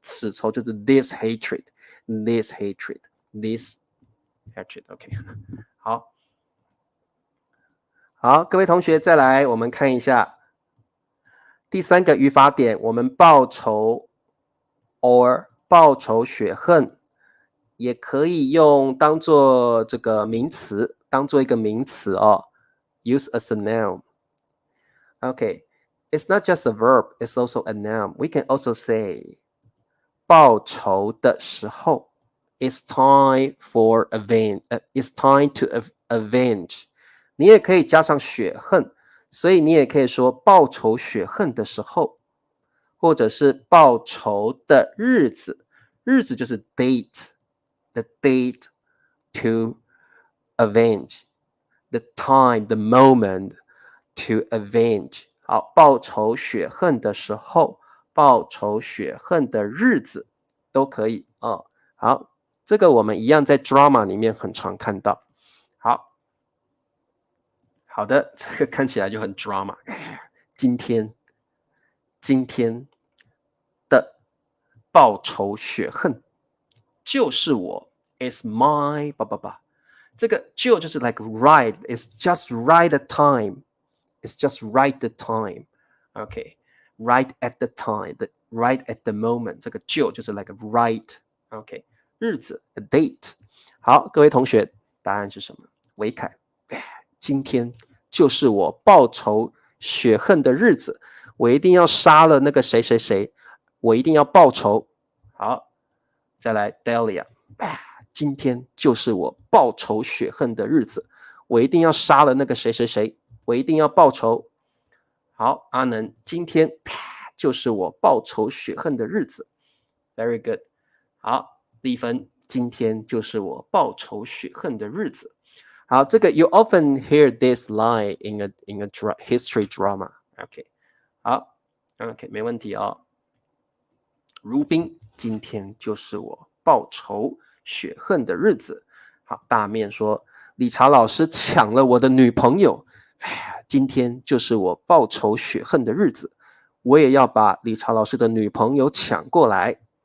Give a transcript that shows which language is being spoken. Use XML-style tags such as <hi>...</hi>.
<zh>此仇就是</zh> <en>this hatred，this hatred，</en> <zh>OK， 好，各位同学再来，我们看一下第三个语法点，我们报仇 or 报仇雪恨，也可以用当做这个名词，当做一个名词哦 ，</zh> <en>use as a noun. Okay, it's not just a verb, it's also a noun. We can also say</en> <zh>报仇的时候</zh> <en>it's time for it's time to avenge.</en> <zh>你也可以加上血恨，所以你也可以说报仇雪恨的时候，或者是报仇的日子，日子就是 date，</zh> <en>the date to avenge,</en> <zh>the time, the moment to avenge. 好，报仇雪恨的时候，报仇雪恨的日子都可以哦。好，这个我们一样在 drama 里面很常看到。好的，这个看起来就很 drama。今天的报仇雪恨就是我</zh> <en>is my</en> <zh>这个就是</zh> <en>like right, it's just right the time, it's just right the time, okay, right at the time, right at the moment, 这个就是 like right, okay, 日子 a date。</en> <zh>好，各位同学，答案是什么？维凯，今天就是我报仇雪恨的日子，我一定要杀了那个谁谁谁，我一定要报仇。好，再来 Delia， 今天就是我报仇雪恨的日子，我一定要杀了那个谁谁谁，我一定要报仇。好，阿能，今天就是我报仇雪恨的日子。</zh> <en>Very good。</en> <zh>好，丽芬，今天就是我报仇雪恨的日子。好，这个</zh> <en>you often hear this line in a history drama.</en> <zh>OK， 好 ，OK， 没问题哦。如冰，今天就是我报仇雪恨的日子。好，大面说，理查老师抢了我的女朋友，今天就是我报仇雪恨的日子，我也要把理查老师的女朋友抢过来。</zh>